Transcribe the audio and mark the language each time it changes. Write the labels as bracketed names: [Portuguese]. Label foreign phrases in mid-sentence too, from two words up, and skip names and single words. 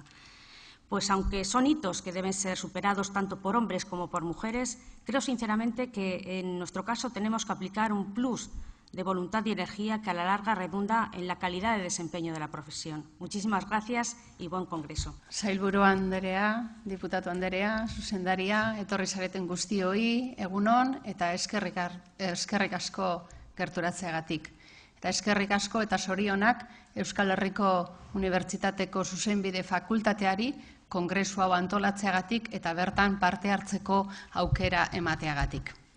[Spanish] Pues aunque son hitos que deben ser superados tanto por hombres como por mujeres, creo sinceramente que en nuestro caso tenemos que aplicar un plus de voluntad y energía que a la larga redunda en la calidad de desempeño de la profesión. Muchísimas gracias y buen congreso. [Basque] Sailburu Anderea, Diputatu Anderea, zuzendaria, etorri zareten guztioi, egunon eta eskerrik asko gerturatzeagatik. Eta eskerrik asko eta zorionak Euskal Herriko Unibertsitateko Zuzenbide Fakultateari kongresu hau antolatzeagatik eta bertan parte hartzeko aukera emateagatik.